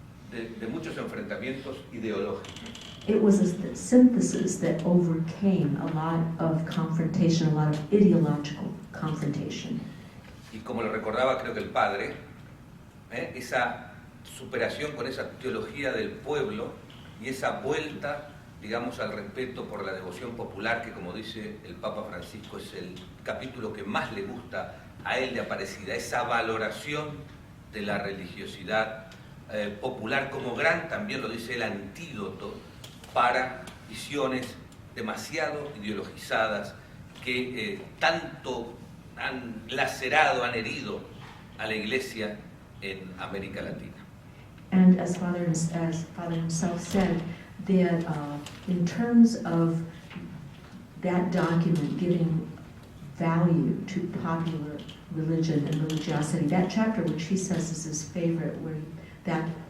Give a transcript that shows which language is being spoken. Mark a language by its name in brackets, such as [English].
[Spanish] de muchos enfrentamientos ideológicos. [English] It was a synthesis that overcame a lot of confrontation, a lot of ideological confrontation. [Spanish] Y como lo recordaba creo que el padre, esa superación con esa teología del pueblo y esa vuelta, digamos, al respeto por la devoción popular, que como dice el Papa Francisco es el capítulo que más le gusta a él de Aparecida, esa valoración de la religiosidad popular como gran, también lo dice el antídoto para visiones demasiado ideologizadas que tanto han lacerado, han herido a la Iglesia en América Latina. [English] And as Father himself said, that in terms of that document giving value to popular religion and religiosity, that chapter which he says is his favorite, where that